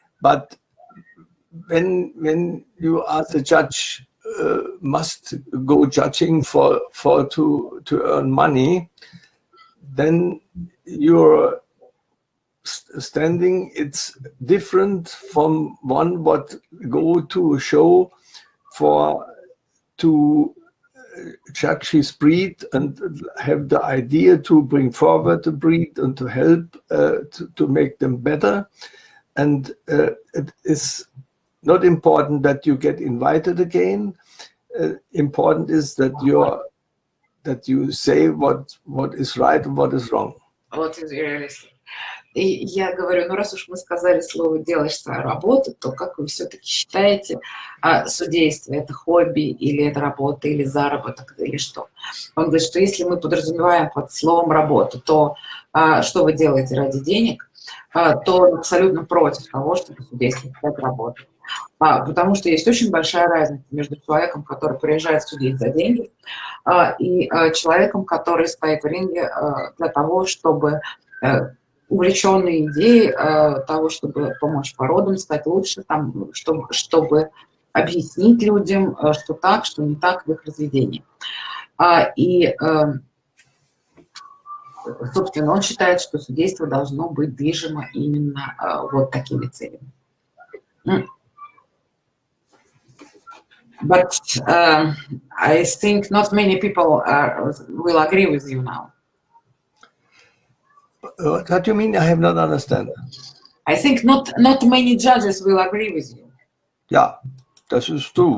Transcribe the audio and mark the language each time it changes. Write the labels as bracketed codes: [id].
[en] But when you as a judge must go judging for to earn money, then your standing it's different from one what go to a show for to judge his breed and have the idea to bring forward the breed and to help to make them better. And it is not important that you get invited again. Important is that you say what is right and what is wrong. What is realistic? [ru] И я говорю, ну раз уж мы сказали слово «делаешь свою работу», то как вы все-таки считаете, судейство – это хобби, или это работа, или заработок, или что? Он говорит, что если мы подразумеваем под словом «работа», то что вы делаете ради денег, то он абсолютно против того, чтобы судейство стать работой. Потому что есть очень большая разница между человеком, который приезжает судить за деньги, и человеком, который стоит в ринге для того, чтобы увлеченные идеей того, чтобы помочь породам стать лучше, там, чтобы объяснить людям, что так, что не так в их разведении. И, собственно, он считает, что судейство должно быть движимо именно вот такими целями. [en] But I think not many people will agree with you now. What do you mean? I have not understand. I think not many judges will agree with you. Yeah, that is true.